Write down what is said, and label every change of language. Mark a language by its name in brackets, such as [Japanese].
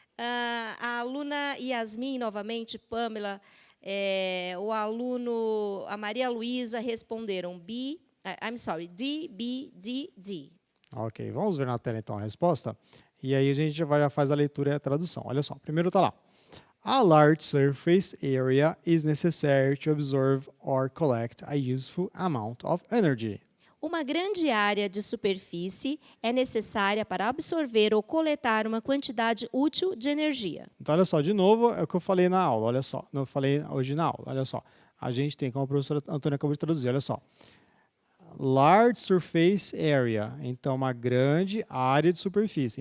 [Portuguese] A aluna Yasmin, novamente, Pamela, o aluno, a Maria Luísa responderam D, B, D, D. Ok, vamos ver na tela então a resposta. E aí a gente já faz a leitura e a tradução. Olha só, primeiro está lá. [English] A large surface area is necessary to absorb or collect a useful amount of energy. [Portuguese] Uma grande área de superfície é necessária para absorver ou coletar uma quantidade útil de energia. Então, olha só, de novo, é o que eu falei na aula, olha só. Não falei hoje na aula, olha só. A gente tem, como a professora Antônia acabou de traduzir, olha só. [English] Large surface area, [Portuguese] então uma grande área de superfície.